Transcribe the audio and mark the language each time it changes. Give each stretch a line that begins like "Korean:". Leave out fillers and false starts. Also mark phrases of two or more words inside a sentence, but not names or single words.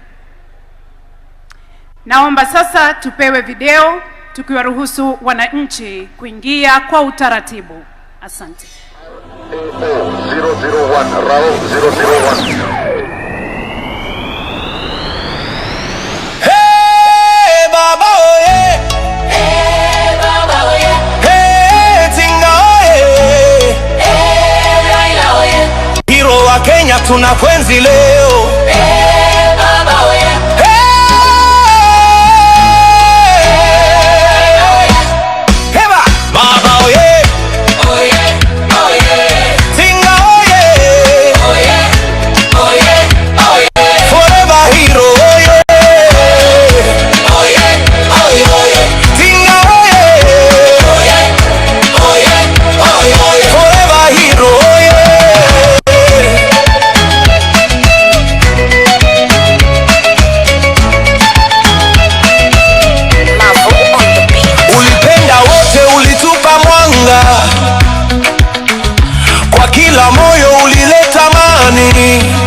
Swahili: Naomba sasa tupewe video tukiwaruhusu wananchi kuingia kwa utaratibu. Asante. 001 Rao 001. Hey Baba oye, Hey Baba oye, hey Tinga oye, Hey Raila oye, hero wa Kenya tunakwenzi leo. Hey Baba oye, Heba Baba oye, oye, oye, Tinga oye, oye, oye, oye,
English: forever hero oye,
Swahili: oye, oye, oye, Tinga oye, oye, oye, oye, oye,
English: forever hero oye.
Swahili: Ulipenda wote, ulitupa mwanga, kwa kila moyo ulileta amani.